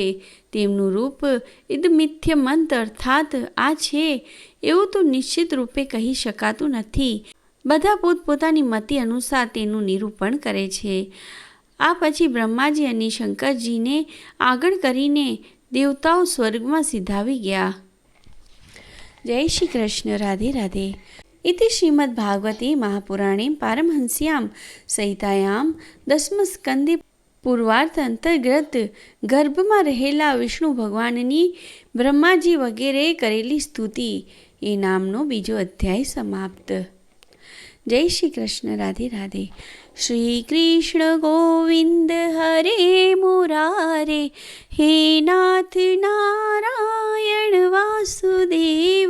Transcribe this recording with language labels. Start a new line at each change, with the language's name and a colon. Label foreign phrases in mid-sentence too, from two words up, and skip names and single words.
Gujarati: તેમનું રૂપ
Sanskrit: ઇદમિથ્ય મંત
Gujarati: અર્થાત આ છે એવું તો નિશ્ચિત રૂપે કહી શકાતું નથી. બધા પોતપોતાની મતિ અનુસાર તેનું નિરૂપણ કરે છે. આ પછી બ્રહ્માજી અને શંકરજીને આગળ કરીને દેવતાઓ સ્વર્ગમાં સિધાવી ગયા. જય શ્રી કૃષ્ણ. રાધે રાધે.
Sanskrit: इति श्रीमद्भागवते महापुराणे पारमहंस्यां संहितायां दसमस्कंदे
Gujarati: પૂર્વાર્થ અંતર્ગત ગર્ભમાં રહેલા વિષ્ણુ ભગવાનની બ્રહ્માજી વગેરે કરેલી સ્તુતિ એ નામનો બીજો અધ્યાય સમાપ્ત. જય શ્રી કૃષ્ણ. રાધે રાધે.
Sanskrit: શ્રી કૃષ્ણ ગોવિંદ હરે મુરારે, હે નાથ નારાયણ વાસુદેવ.